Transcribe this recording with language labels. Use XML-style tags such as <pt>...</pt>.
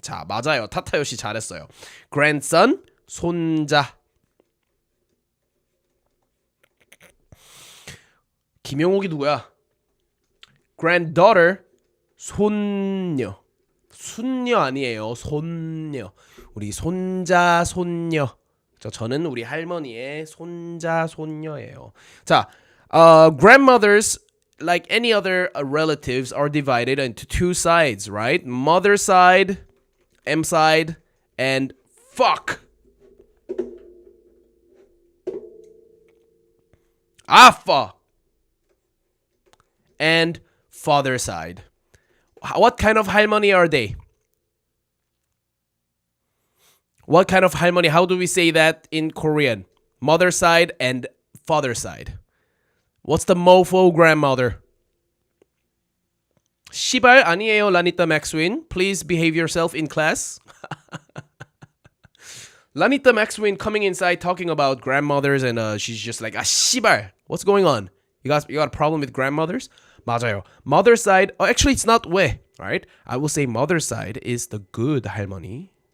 <ko>자, 맞아요. 타타요 씨 잘했어요. Grandson, 손자. 김용옥이 누구야? Granddaughter, 손녀. 순녀 아니에요. 손녀. 우리 손자, 손녀. 저는 우리 할머니의 손자, 손녀예요.</ko> <en>자, grandmothers, like any other relatives, are divided into two sides, right? Mother side, M side, and fuck.</en> <ko>아빠.</ko> <en>And father side. What kind of 할머니 are they? What kind of 할머니? How do we say that in Korean? Mother side and father side. What's the mofo grandmother?</en> <ko>시발 아니에요, 라니타 Maxwin.</ko> <en>Please behave yourself in class. Lanita Maxwin coming inside talking about grandmothers and she's just like, 씨발, what's going on? You got a problem with grandmothers?</en> <ko>맞아요.</ko> <en>Mother's side, actually it's not 왜, right? I will say mother's side is the good 할머니.</en>